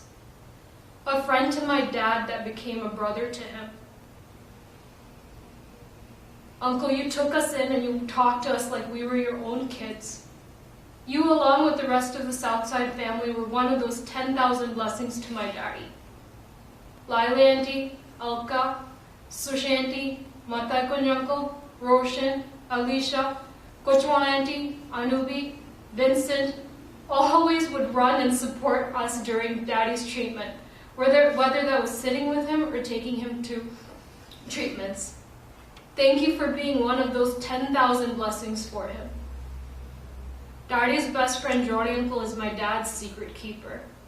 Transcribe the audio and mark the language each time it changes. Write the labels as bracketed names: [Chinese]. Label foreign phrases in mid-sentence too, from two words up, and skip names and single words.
[English] A friend to my dad that became a brother to him. Uncle, you took us in and you talked to us like we were your own kids. You, along with the rest of the Southside family, were one of those 10,000 blessings to my daddy. Lila Auntie, Alka, Sushanti, Mata Kunyanko, Roshan, Alicia, Kochwan Auntie, Anubi, Vincent, always would run and support us during Daddy's treatment, whether that was sitting with him or taking him to treatments. Thank you for being one of those 10,000 blessings for him. Daddy's best friend, Jordy Uncle, is my dad's secret keeper.